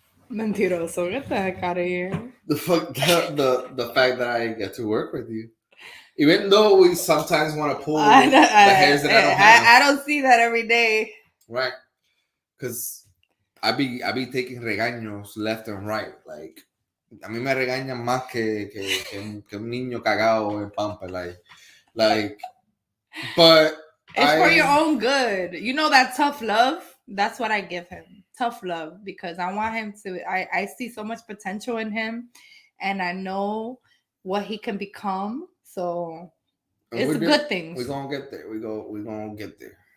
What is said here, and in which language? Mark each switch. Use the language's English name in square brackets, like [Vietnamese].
[English] Mentiroso, get the heck out of here. The fact that I get to work with you, even though we sometimes want to pull the hairs that I don't have. I don't see that every day, right? Because I be taking regaños left and right. [Spanish] Like a mí me regañan más que un niño cagado en pampa. [English] Like, but it's for your own good. You know that tough love. That's what I give him. Tough love, because I want him to. I see so much potential in him, and I know what he can become. So it's a good thing. We're gonna get there. We're gonna get there.